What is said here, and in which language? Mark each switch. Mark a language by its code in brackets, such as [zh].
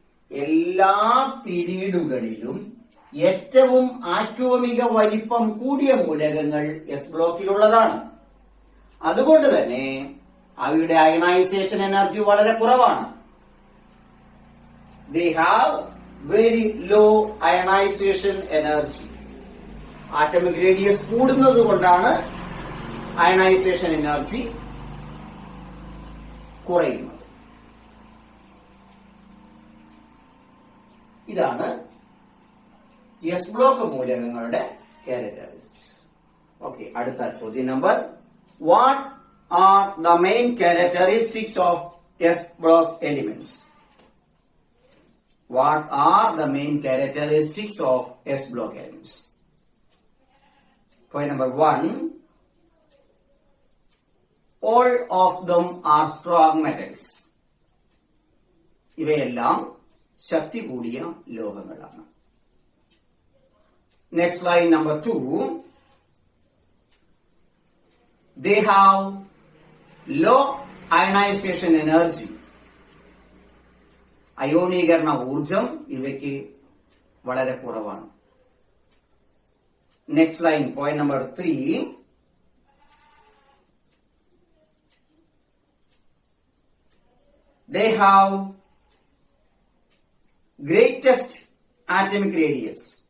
[ml] എല്ലാ പീരീഡുകളിലും ഏറ്റവും ആറ്റോമിക വലിപ്പം കൂടിയ മൂലകങ്ങൾ എസ് ബ്ലോക്കിലുള്ളതാണ്. അതുകൊണ്ട് തന്നെ അവയുടെ അയണൈസേഷൻ എനർജി വളരെ കുറവാണ്. [en] They have very low ionization energy. [ml] Atomic radius കൂടുന്നത് കൊണ്ടാണ് അയണൈസേഷൻ എനർജി കുറയുന്നത്. ഇതാണ് എസ് ബ്ലോക്ക് മൂലകങ്ങളുടെ ക്യാരക്ടറിസ്റ്റിക്സ്. [en] okay, [ml] അടുത്ത ചോദ്യം number, [en] What are the main characteristics of S block elements? What are the main characteristics of S block elements? Point number 1, all of them are strong metals. [ml] ഇവയെല്ലാം ശക്തി കൂടിയ ലോഹങ്ങളാണ്. [en] Next line number 2, they have low ionization energy. [ml] അയോണീകരണ ഊർജം ഇവയ്ക്ക് വളരെ കുറവാണ്. [en] Next line, point number 3, they have greatest atomic radius.